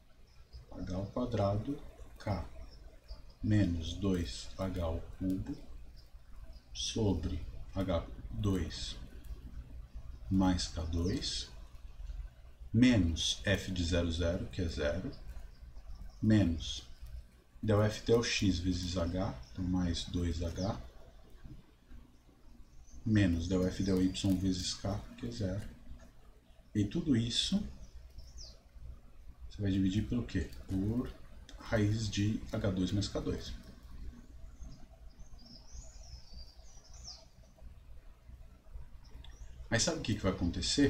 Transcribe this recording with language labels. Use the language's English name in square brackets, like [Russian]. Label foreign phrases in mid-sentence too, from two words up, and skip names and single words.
[Portuguese] h² k menos 2h³ sobre h2 mais k2 menos f de 0, 0, que é 0, menos del f del x vezes h, então mais 2h, menos del f del y vezes k, que é 0. E tudo isso você vai dividir pelo quê? Por raiz de h2 mais k2. Mas sabe o que vai acontecer?